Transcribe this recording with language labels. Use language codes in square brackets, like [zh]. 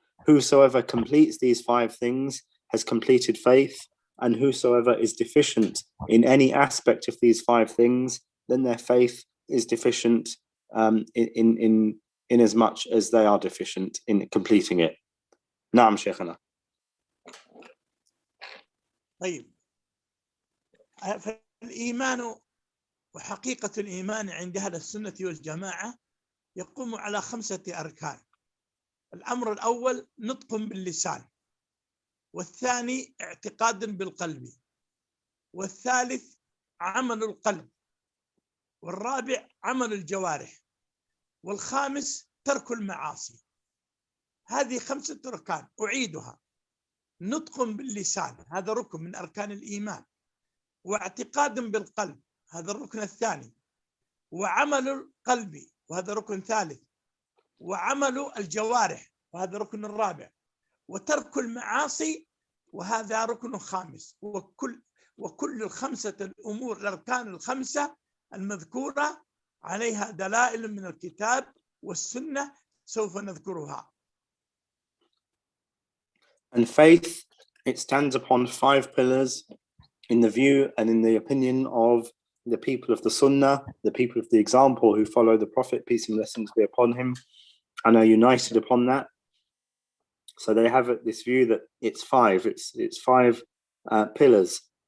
[en] Whosoever completes these 5 things has completed faith, and whosoever is deficient in any aspect of these 5 things, then their faith is deficient in as much as they are deficient in completing it. [ar] Naam, Shaykhana. طيب فالإيمان وحقيقة الإيمان عند أهل السنة والجماعة يقوم على 5 أركان. الأمر الأول نطق باللسان، والثاني اعتقاد بالقلب، والثالث عمل القلب، والرابع عمل الجوارح، والخامس ترك المعاصي. هذه 5 أركان أعيدها: نطق باللسان، هذا ركن من أركان الإيمان، واعتقاد بالقلب، هذا الركن الثاني، وعمل القلب، وهذا ركن ثالث، وعمل الجوارح، وهذا ركن الرابع، وترك المعاصي، وهذا ركن خامس. وكل 5 الأمور الأركان ال5 المذكورة عليها دلائل من الكتاب والسنة سوف نذكرها. [en] And faith, it stands upon 5 pillars in the view and in the opinion of the people of the Sunnah, the people of the example who follow the Prophet, peace and blessings be upon him, and are united upon that. So they have this view that it's 5. It's 5 pillars.